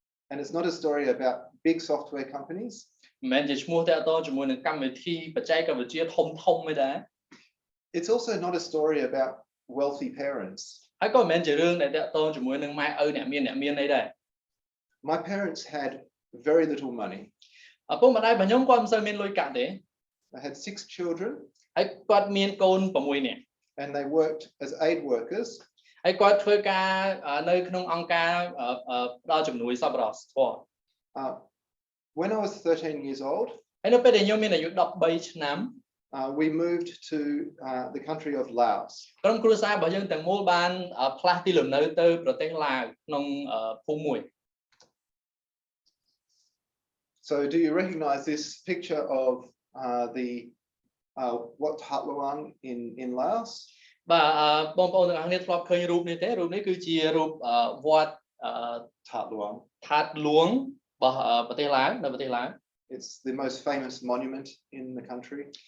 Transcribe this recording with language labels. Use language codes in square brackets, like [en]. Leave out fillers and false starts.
[en] And it's not a story about big software companies. [km] មិនមែនជាឈ្មោះតាក់ទងជាមួយនឹងកម្មវិធីបច្ចេកវិទ្យាធំទេដែរ [en] It's also not a story about wealthy parents. [km] ហើយក៏មិនមែនជារឿងដែលតាក់ទងជាមួយនឹងម៉ែឪអ្នកមានអីដែរ [en] My parents had very little money. [km] ឪពុកម្ដាយរបស់ខ្ញុំគាត់មិនសូវមានលុយកាក់ទេ [en] They had 6 children. [km] ហើយគាត់មានកូន6នាក់ [en] And they worked as aid workers. [km] ហើយគាត់ធ្វើការនៅក្នុងអង្គការផ្ដល់ជំនួយសប្បុរសធម៌ [en] When I was 13 years old, [km] ហើយនៅពេលដែលខ្ញុំមានអាយុ13ឆ្នាំ [en] we moved to the country of Laos. [km] ក្រុមគ្រួសាររបស់យើងទាំងមូលបានផ្លាស់ទីលំនៅទៅប្រទេសឡាវក្នុងភូមិមួយ [en] So do you recognize this picture of the Wat That Luang in Laos? [km] បាទបងប្អូនទាំងអស់គ្នាធ្លាប់ឃើញរូបនេះទេរូបនេះគឺជារូបវត្ត [en] That Luang. [km] ថាតលួងរបស់ប្រទេសឡាវនៅប្រទេសឡាវ [en] It's the most famous monument in the country.